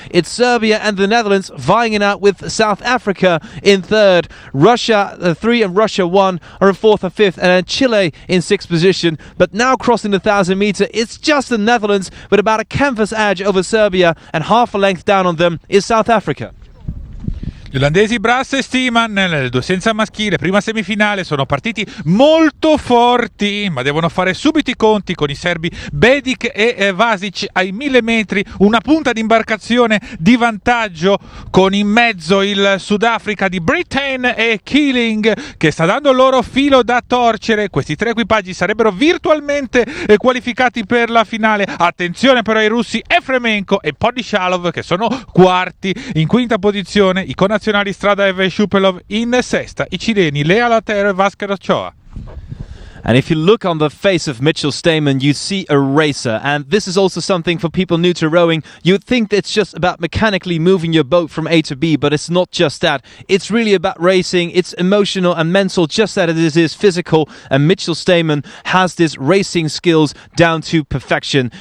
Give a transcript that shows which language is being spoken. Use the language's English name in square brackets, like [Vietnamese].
[English] It's Serbia and the Netherlands vying it out with South Africa in third. Russia 3 and Russia 1 are in fourth and fifth, and then Chile in sixth position. But now crossing the 1,000 meter, it's just the Netherlands with about a canvas edge over Serbia, and half a length down on them is South Africa. [Italian] Gli olandesi Brass e Steeman nel 2 senza maschile, prima semifinale, sono partiti molto forti, ma devono fare subito i conti con i serbi Bedic e Vasic ai 1000 metri, una punta di imbarcazione di vantaggio con in mezzo il Sudafrica di Britain e Keeling che sta dando il loro filo da torcere. Questi tre equipaggi sarebbero virtualmente qualificati per la finale. Attenzione però ai russi Efremenko e Podishalov che sono quarti. In quinta posizione i connazionali Stradaev e Shupelov, in sesta i cileni Lea Latero e Vasquez Ochoa. [English] And if you look on the face of Mitchell Stamen, you see a racer. And this is also something for people new to rowing. You'd think it's just about mechanically moving your boat from A to B, but it's not just that. It's really about racing. It's emotional and mental, just as it is physical. And Mitchell Stamen has this racing skills down to perfection.